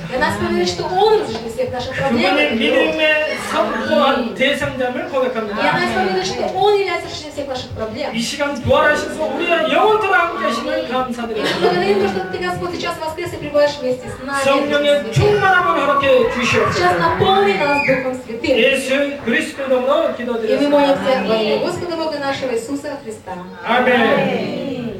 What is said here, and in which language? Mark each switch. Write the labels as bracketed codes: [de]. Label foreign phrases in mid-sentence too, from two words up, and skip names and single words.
[ru] И она исповедует, что Он разрешит всех наших проблем. [ko] 그분이 믿음의 선포한 대상자임을 [ru] И [ko] 고백합니다. [ru] она исповедует, что Он является решением всех наших проблем. [ko] 이 시간 부활하셔서 우리의 영혼들과 함께 하심을 [ru] И [ko] 감사드립니다. [ru] благодарим то, что Ты, Господь, сейчас воскрес и пребываешь вместе с нами. [ko] 성령의 충만함을 허락해 주시옵소서. [ru] Сейчас наполни нас Духом Святым. [ko] 예수 그리스도 이름으로 [ru] И мы [ko] 기도드렸습니다. [ru] молимся во имя Господа Бога нашего Иисуса Христа. [ko] 아멘.